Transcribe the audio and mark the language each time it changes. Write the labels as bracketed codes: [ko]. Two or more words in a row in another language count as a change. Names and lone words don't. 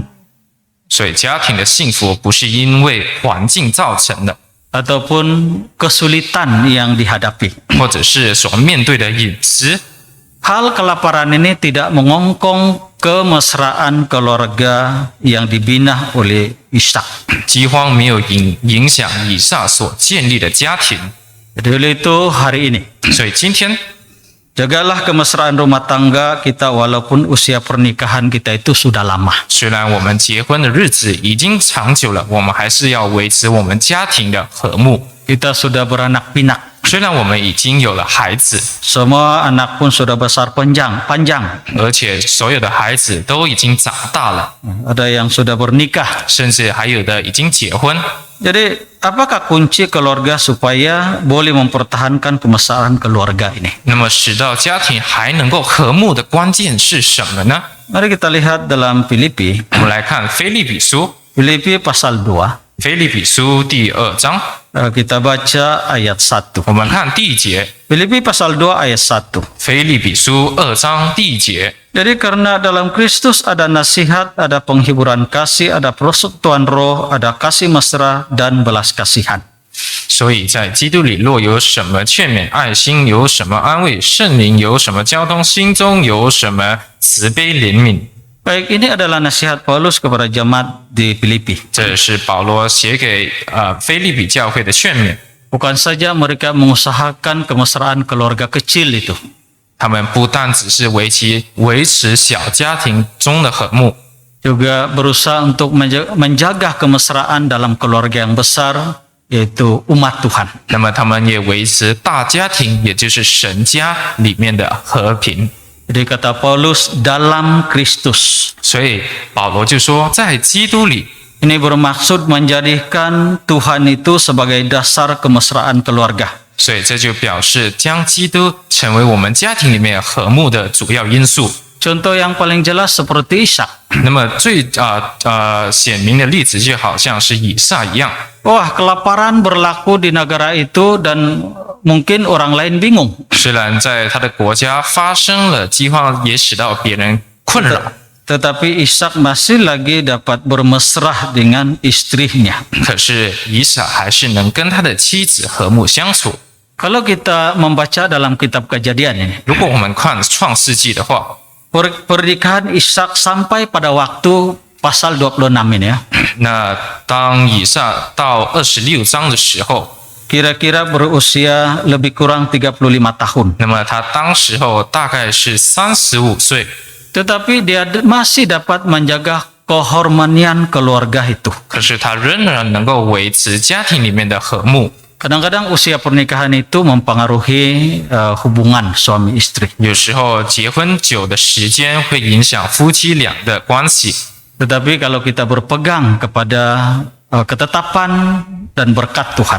[zh] 所以家庭的幸福不是因为环境造成的， [ms] ataupun kesulitan yang dihadapi. [zh] 或者是所面对的饮食。 [ms] Hal kelaparan ini tidak mengongkong kemesraan keluarga yang dibina oleh Ishak. [zh] 饥荒没有影响以撒所建立的家庭， [ms] Jadi oleh itu hari ini [zh] 所以今天 [ms] jagalah kemesraan rumah tangga kita walaupun usia pernikahan kita itu sudah lama. [zh] 虽然我们结婚的日子已经长久了，我们还是要维持我们家庭的和睦。 [ms] Kita sudah beranak pinak. [zh] 虽然我们已经有了孩子， [ms] Semua anak pun sudah besar panjang. [zh] 而且所有的孩子都已经长大了， [ms] Ada yang sudah bernikah. [zh] 甚至还有的已经结婚。 [ms] Jadi apakah kunci keluarga supaya boleh mempertahankan kemesraan keluarga ini? [zh] 那么使到家庭还能够和睦的关键是什么呢？ [ms] Mari kita lihat dalam Filipi. [zh] 我们来看腓立比书， [ms] Filipi pasal 2. [zh] 腓立比书第2章， [ms] Kita baca ayat 1. [zh] 我们看第一节， [ms] Filipi pasal 2 ayat 1. [zh] 腓立比书2章第一节。 [ms] Jadi karena dalam Kristus ada nasihat, ada penghiburan kasih, ada persekutuan roh, ada kasih mesra dan belas kasihan. [zh] 所以在基督里，若有什么劝勉、爱心，有什么安慰，圣灵有什么交通，心中有什么慈悲怜悯。 [ms] Baik, ini adalah nasihat Paulus kepada jemaat di Filipi. [zh] 这是保罗写给腓立比教会的劝勉。 [ms] Bukan saja mereka mengusahakan kemesraan keluarga kecil itu, [zh] 他们不但只是维持小家庭中的和睦， [ms] juga berusaha untuk menjaga kemesraan dalam keluarga yang besar, yaitu umat Tuhan. [zh] 那么他们也维持大家庭，也就是神家里面的和平。 [ms] Jadi kata Paulus dalam Kristus. [zh] 所以保罗就说，在基督里， [ms] Ini bermaksud menjadikan Tuhan itu sebagai dasar kemesraan keluarga. [zh] 所以这就表示将基督成为我们家庭里面和睦的主要因素。 [ms] Contoh yang paling jelas seperti Ishak. [zh] 那么最显明的例子就好像是以撒一样。 [ms] Wah, kelaparan berlaku di negara itu dan mungkin orang lain bingung. [zh] 虽然在他的国家发生了饥荒，也使到别人困扰， [ms] Tetapi Ishak masih lagi dapat bermesrah dengan istrinya. [zh] 可是以撒还是能跟他的妻子和睦相处。 [ms] Kalau kita membaca dalam kitab Kejadian ini, [zh] 如果我们看创世纪的话， [ms] pernikahan Ishak sampai pada waktu pasal 26 ini ya, [zh] 那当以撒到26章的时候， [ms] kira-kira berusia lebih kurang 35 tahun. [zh] 那么他当时候大概是35岁， [ms] Tetapi dia masih dapat menjaga kehormatan keluarga itu. [zh] 可是他仍然能够维持家庭里面的和睦。 [ms] Kadang-kadang usia pernikahan itu mempengaruhi hubungan suami istri. [zh] 有时候结婚久的时间会影响夫妻俩的关系， [ms] Tetapi kalau kita berpegang kepada ketetapan dan berkat Tuhan,